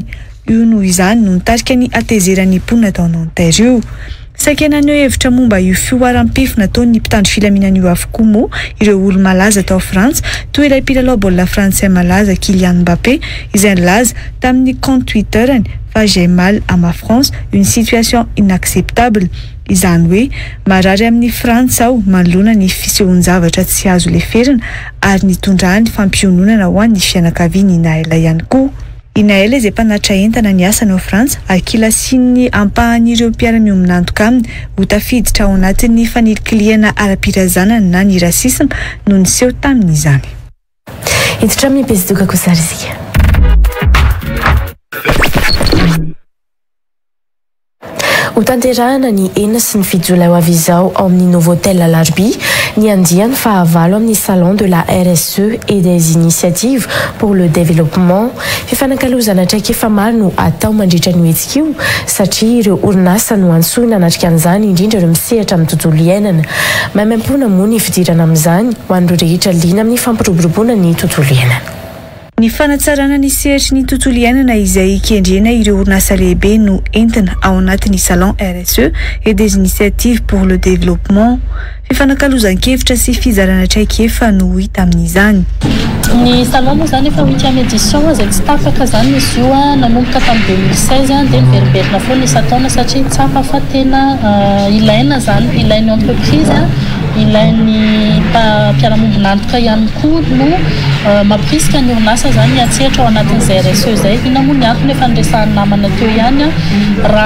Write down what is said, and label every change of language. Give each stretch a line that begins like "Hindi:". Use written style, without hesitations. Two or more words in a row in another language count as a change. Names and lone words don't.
Malagasy: Io noho izany no nitarika ny atezerany mponina tao Nanterre io. Sakenanio hevitra momba io fioaram-pefina nataon'ny mpitandro filaminan'io avokoa moa ireo olo malaza tao Frantsa toy ilay mpilalao baolina frantsay malaza Kylian Mbappé izay nilaza tamin'ny compte Twitterany fa
French: j'ai mal à ma France, une situation inacceptable.
Malagasy: Izany hoe marary amin'ny Frantsa aho manoloana ny fisehoan-javatra tsy azo leferina ary nitondrany fampiononana ho an'ny fianakaviany Inaela ihany koa. Inaela izay mpanatra entana ny asany ao Frantsa ankilasin'ny ampahan'ireo mpiara-miombona antoka aminy ho tafiditra ao anatin'ny fanikiliana ara-pirazanana na ny rasisma no niseho tamin'izany. Hiditra amin'ny bezidoka kosa rizika. Ho tanterahana ny enina sy ny fito jolay ho avy izao ao amin'ny Novotel Larbi ny andiany fahavalo amin'ny
French: salon de la RSE et des initiatives pour le développement.
Malagasy: Fifanankalozana traikefa maro no atao mandritra ny hetsika io satria ireo orinasa no antsoina anatrika an'izany indrindra ireo misehatra amin'ny tontolo iainana. Maimaim-pona moa ny fidirana amin'izany ho an'ireo rehetra liana amin'ny fampiroboroboana ny tontolo iainana. Ny fanatsarana ny sehatry ny tontolo iainana izay kendrena ireo orinasa lehibe no entina ao anatin'ny salon
French: RSE et des initiatives pour le développement.
Malagasy: Fifanankalozan-kevitra sy fizarana traikefa no hita amin'izany. Ny salon moa zany efa 8e édition izay tsy tapaka zany izy io nanomboka tamin'ny 2016 dia niveriberina foana isan-taona satria tsapa fa tena ilaina zany ilain'ny entreprise ilain'ny mpiara-mombona antoka ihany koa no mampirisika ny orinasa zany hiatsehatra ao anatin'izay RSE izay ina moa ny antony efa niresahany namana teo ihany raha